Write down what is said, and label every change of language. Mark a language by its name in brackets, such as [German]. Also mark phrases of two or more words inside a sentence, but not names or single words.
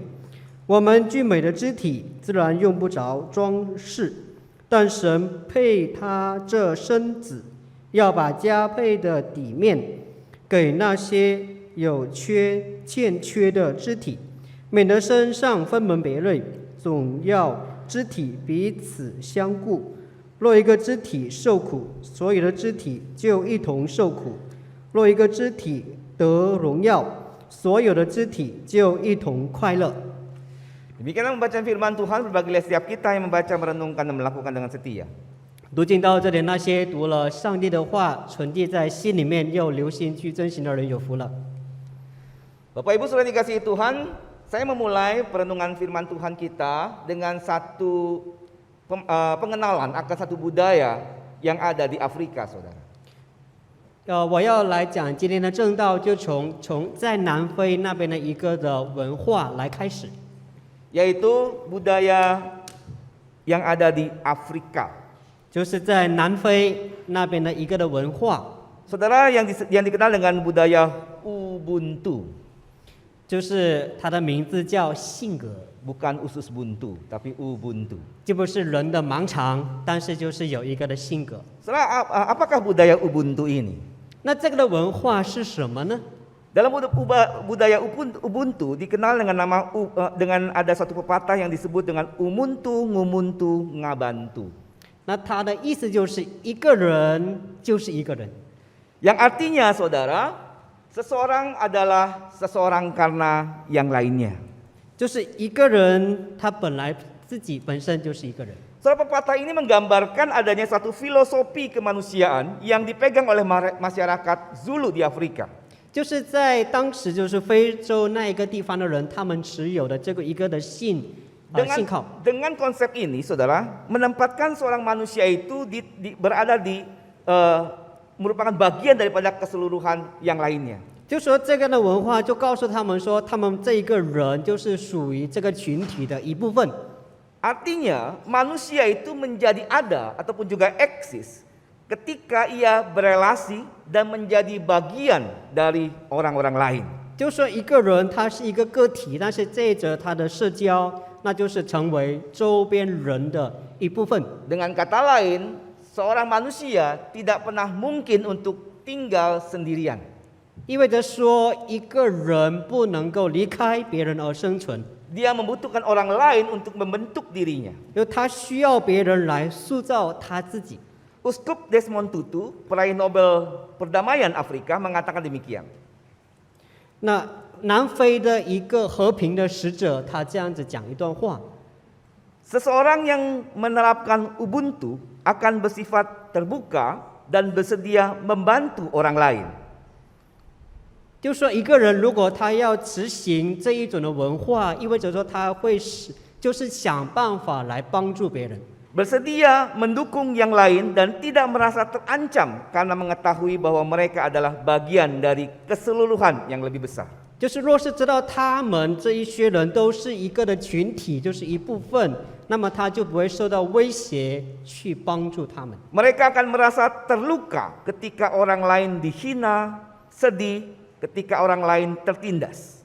[Chinese] 我们俊美的肢体自然用不着装饰，但神配他这身子，要把加配的底面给那些有欠缺的肢体，免得身上分门别类，总要肢体彼此相顾。若一个肢体受苦，所有的肢体就一同受苦；若一个肢体得荣耀，所有的肢体就一同快乐。 [Indonesian] Demikianlah membaca firman Tuhan, berbagi setiap kita yang membaca, merenungkan, dan melakukan dengan setia. [Chinese] 读经到这里，那些读了上帝的话，存记在心里面，又留心去遵行的人有福了。 [Indonesian] Bapak Ibu saudara dikasihi Tuhan, saya memulai perenungan firman Tuhan kita dengan satu pengenalan akan satu budaya yang ada di Afrika, saudara. [Chinese] 我要来讲今天的正道，就从在南非那边的一个的文化来开始， [Indonesian] Yaitu budaya yang ada di Afrika. [Chinese] 就是在南非那边的一个的文化， [Indonesian] Saudara yang dikenal dengan budaya Ubuntu, [Chinese] 就是它的名字叫性格， [Indonesian] bukan usus buntu, tapi Ubuntu. [Chinese] 就不是人的盲肠，但是就是有一个的性格。 [Indonesian] Saudara, apakah budaya Ubuntu ini? [Chinese] 那这个的文化是什么呢？ [Indonesian] Dalam budaya Ubuntu dikenal dengan ada satu pepatah yang disebut dengan [Zulu] Umuntu, Ngumuntu, Ngabantu. [Chinese] 那它的意思就是一个人就是一个人， [Indonesian] Yang artinya saudara, seseorang adalah seseorang karena yang lainnya. [Chinese] 就是一个人他自己本身就是一个人。 [Indonesian] Saudara, pepatah ini menggambarkan adanya satu filosofi kemanusiaan yang dipegang oleh masyarakat Zulu di Afrika. [Chinese] 就是在当时就是非洲那一个地方的人，他们持有的这个一个的信靠。 [Indonesian] Dengan konsep ini, saudara, menempatkan seorang manusia itu berada merupakan bagian daripada keseluruhan yang lainnya. [Chinese] 就说这个的文化就告诉他们说，他们这一个人就是属于这个群体的一部分。 [Indonesian] Artinya manusia itu menjadi ada ataupun juga eksis ketika ia berelasi dan menjadi bagian dari orang-orang lain. [Chinese] 就说一个人他是一个个体，但是借着他的社交，那就是成为周边人的一部分。 [Indonesian] Dengan kata lain, seorang manusia tidak pernah mungkin untuk tinggal sendirian. [Chinese] 意味着说，一个人不能够离开别人而生存， [Indonesian] Dia membutuhkan orang lain untuk membentuk dirinya. [Chinese] 因为他需要别人来塑造他自己。 [Indonesian] Uskup Desmond Tutu, peraih Nobel Perdamaian Afrika, mengatakan demikian. [Chinese] 那南非的一个和平的使者，他这样子讲一段话： [Indonesian] Seseorang yang menerapkan Ubuntu akan bersifat terbuka dan bersedia membantu orang lain. [Chinese] 就说一个人如果他要执行这一种的文化，意味着说他会就是想办法来帮助别人， [Indonesian] Bersedia mendukung yang lain dan tidak merasa terancam karena mengetahui bahwa mereka adalah bagian dari keseluruhan yang lebih besar. [Chinese] 就是若是知道他们这一些人都是一个的群体，就是一部分，那么他就不会受到威胁去帮助他们。 [Indonesian] Mereka akan merasa terluka ketika orang lain dihina, sedih ketika orang lain tertindas.